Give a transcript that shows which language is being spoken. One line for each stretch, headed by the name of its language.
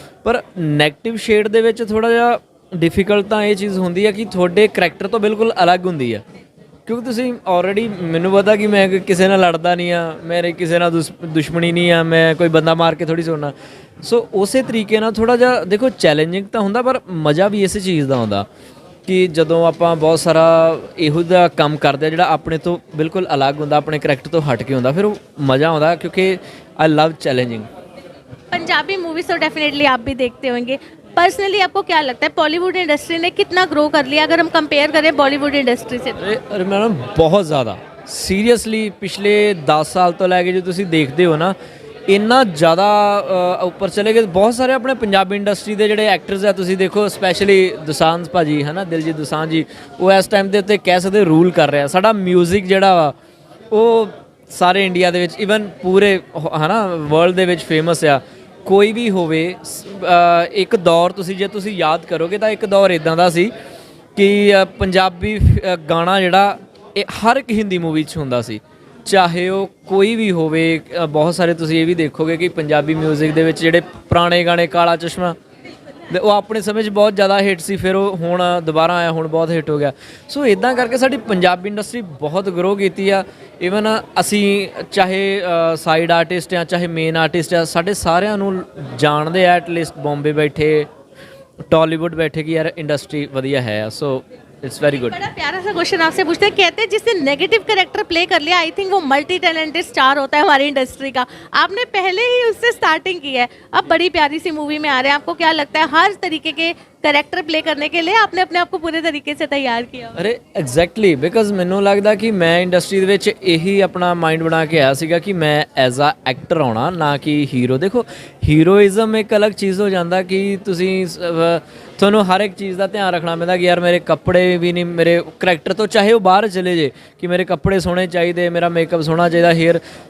Punjabi: ਪਰ negative shade ਦੇ ਵਿੱਚ ਥੋੜਾ ਜਿਹਾ ਡਿਫਿਕਲਟ ਤਾਂ ਇਹ ਚੀਜ਼ ਹੁੰਦੀ ਹੈ ਕਿ ਤੁਹਾਡੇ ਕਰੈਕਟਰ ਤੋਂ ਬਿਲਕੁਲ ਅਲੱਗ ਹੁੰਦੀ ਆ, ਕਿਉਂਕਿ ਤੁਸੀਂ ਆਲਰੇਡੀ, ਮੈਨੂੰ ਪਤਾ ਕਿ ਮੈਂ ਕਿਸੇ ਨਾਲ ਲੜਦਾ ਨਹੀਂ ਆ, ਮੇਰੇ ਕਿਸੇ ਨਾਲ ਦੁਸ਼ਮਣੀ ਨਹੀਂ ਆ, ਮੈਂ ਕੋਈ ਬੰਦਾ ਮਾਰ ਕੇ ਥੋੜੀ ਸੋਣਾ। ਸੋ ਉਸੇ ਤਰੀਕੇ ਨਾਲ ਥੋੜਾ ਜਿਹਾ ਦੇਖੋ ਚੈਲੰਜਿੰਗ ਤਾਂ ਹੁੰਦਾ, ਪਰ ਮਜ਼ਾ ਵੀ ਇਸੇ ਚੀਜ਼ ਦਾ ਆਉਂਦਾ ਕਿ ਜਦੋਂ ਆਪਾਂ ਬਹੁਤ ਸਾਰਾ ਇਹੋ ਜਿਹਾ ਕੰਮ ਕਰਦੇ ਆ ਜਿਹੜਾ ਆਪਣੇ ਤੋਂ ਬਿਲਕੁਲ ਅਲੱਗ ਹੁੰਦਾ, ਆਪਣੇ ਕਰੈਕਟਰ ਤੋਂ ਹਟ ਕੇ ਹੁੰਦਾ, ਫਿਰ ਉਹ ਮਜ਼ਾ ਆਉਂਦਾ ਕਿਉਂਕਿ
English: I love challenging.
Hindi: Punjabi movies तो डेफिनेटली आप भी देखते होंगे। पर्सनली आपको क्या लगता है बॉलीवुड इंडस्ट्री ने कितना ग्रो कर लिया अगर हम कंपेयर करें बॉलीवुड इंडस्ट्री से? अरे मैडम बहुत ज़्यादा सीरियसली पिछले 10 साल तो लैके जो तुम देखते हो ना
Punjabi: ਇੰਨਾ ਜ਼ਿਆਦਾ ਉੱਪਰ ਚਲੇ ਗਏ। ਬਹੁਤ ਸਾਰੇ ਆਪਣੇ ਪੰਜਾਬੀ ਇੰਡਸਟਰੀ ਦੇ ਜਿਹੜੇ ਐਕਟਰਸ ਆ ਤੁਸੀਂ ਦੇਖੋ, ਸਪੈਸ਼ਲੀ ਦੋਸਾਂਝ ਭਾਜੀ ਹੈ ਨਾ, ਦਿਲਜੀਤ ਦੋਸਾਂਝ ਜੀ, ਉਹ ਇਸ ਟਾਈਮ ਦੇ ਉੱਤੇ ਕਹਿ ਸਕਦੇ ਰੂਲ ਕਰ ਰਿਹਾ। ਸਾਡਾ ਮਿਊਜ਼ਿਕ ਜਿਹੜਾ ਵਾ ਉਹ ਸਾਰੇ ਇੰਡੀਆ ਦੇ ਵਿੱਚ ਈਵਨ ਪੂਰੇ ਹੈ ਨਾ ਵਰਲਡ ਦੇ ਵਿੱਚ ਫੇਮਸ ਆ। ਕੋਈ ਵੀ ਹੋਵੇ ਇੱਕ ਦੌਰ ਤੁਸੀਂ ਜੇ ਤੁਸੀਂ ਯਾਦ ਕਰੋਗੇ ਤਾਂ ਇੱਕ ਦੌਰ ਇੱਦਾਂ ਦਾ ਸੀ ਕਿ ਪੰਜਾਬੀ ਗਾਣਾ ਜਿਹੜਾ ਇਹ ਹਰ ਇੱਕ ਹਿੰਦੀ ਮੂਵੀ 'ਚ ਹੁੰਦਾ ਸੀ, ਚਾਹੇ ਉਹ ਕੋਈ ਵੀ ਹੋਵੇ। ਬਹੁਤ ਸਾਰੇ ਤੁਸੀਂ ਇਹ ਵੀ ਦੇਖੋਗੇ ਕਿ ਪੰਜਾਬੀ ਮਿਊਜ਼ਿਕ ਦੇ ਵਿੱਚ ਜਿਹੜੇ ਪੁਰਾਣੇ ਗਾਣੇ ਕਾਲਾ ਚਸ਼ਮਾ ਉਹ ਆਪਣੇ ਸਮੇਂ 'ਚ ਬਹੁਤ ਜ਼ਿਆਦਾ ਹਿੱਟ ਸੀ, ਫਿਰ ਉਹ ਹੁਣ ਦੁਬਾਰਾ ਆਇਆ, ਹੁਣ ਬਹੁਤ ਹਿੱਟ ਹੋ ਗਿਆ। ਸੋ ਇੱਦਾਂ ਕਰਕੇ ਸਾਡੀ ਪੰਜਾਬੀ ਇੰਡਸਟਰੀ ਬਹੁਤ ਗਰੋ ਕੀਤੀ ਆ। ਈਵਨ ਅਸੀਂ ਚਾਹੇ ਸਾਈਡ ਆਰਟਿਸਟ ਆ ਚਾਹੇ ਮੇਨ ਆਰਟਿਸਟ ਆ, ਸਾਡੇ ਸਾਰਿਆਂ ਨੂੰ ਜਾਣਦੇ ਆ, ਐਟਲੀਸਟ ਬੰਬੇ ਬੈਠੇ टॉलीवुड बैठे कि यार इंडस्ट्री वधिया है।
English: So it's very good.
Hindi: बड़ा प्यारा सा क्वेश्चन आपसे पूछते हैं, कहते हैं जिसने नेगेटिव कैरेक्टर प्ले कर लिया आई थिंक वो मल्टी टैलेंटेड स्टार होता है हमारी इंडस्ट्री का। आपने पहले ही उससे स्टार्टिंग की है, अब बड़ी प्यारी सी मूवी में आ रहे हैं। आपको क्या लगता है हर तरीके के कैरेक्टर प्ले करने के लिए आपने अपने आप को पूरे तरीके से तैयार किया?
Punjabi: अरे
English: exactly because
Punjabi: ਮੈਨੂੰ ਲੱਗਦਾ ਕਿ ਮੈਂ ਇੰਡਸਟਰੀ ਦੇ ਵਿੱਚ ਇਹੀ ਆਪਣਾ ਮਾਈਂਡ ਬਣਾ ਕੇ ਆਇਆ ਸੀਗਾ ਕਿ ਮੈਂ ਐਜ਼ ਆ ਐਕਟਰ ਆਉਣਾ, ਨਾ ਕਿ ਹੀਰੋ। ਦੇਖੋ ਹੀਰੋਇਜ਼ਮ ਇੱਕ ਅਲੱਗ ਚੀਜ਼ ਹੋ ਜਾਂਦਾ ਕਿ ਤੁਸੀਂ ਤੁਹਾਨੂੰ ਹਰ ਇੱਕ ਚੀਜ਼ ਦਾ ਧਿਆਨ ਰੱਖਣਾ ਪੈਂਦਾ ਕਿ ਯਾਰ ਮੇਰੇ ਕੱਪੜੇ ਵੀ ਨਹੀਂ ਮੇਰੇ ਕਰੈਕਟਰ ਤੋਂ, ਚਾਹੇ ਉਹ ਬਾਹਰ ਚਲੇ ਜੇ, ਕਿ ਮੇਰੇ ਕੱਪੜੇ ਸੋਹਣੇ ਚਾਹੀਦੇ, ਮੇਰਾ ਮੇਕਅਪ ਸੋਹਣਾ ਚਾਹੀਦਾ, ਹੇਅਰ।